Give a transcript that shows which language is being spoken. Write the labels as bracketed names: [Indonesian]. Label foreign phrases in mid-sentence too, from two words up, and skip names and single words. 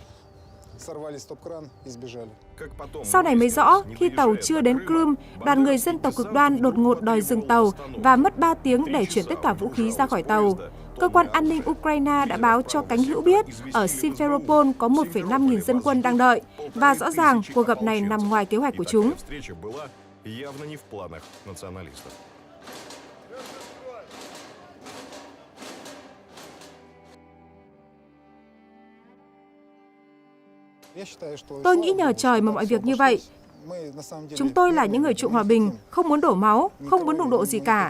[Vietnamese] Sau này mới rõ, khi tàu chưa đến Crimea, đoàn người dân tộc cực đoan đột ngột đòi dừng tàu và mất 3 tiếng để chuyển tất cả vũ khí ra khỏi tàu. Cơ quan an ninh Ukraine đã báo cho cánh hữu biết ở Simferopol có 1,5 nghìn dân quân đang đợi, và rõ ràng cuộc gặp này nằm ngoài kế hoạch của chúng. [Russian] явно не в планах националистов. [Vietnamese] Tôi nghĩ nhờ trời mà mọi việc như vậy. Chúng tôi là những người chuộng hòa bình, không muốn đổ máu, không muốn đụng độ gì cả.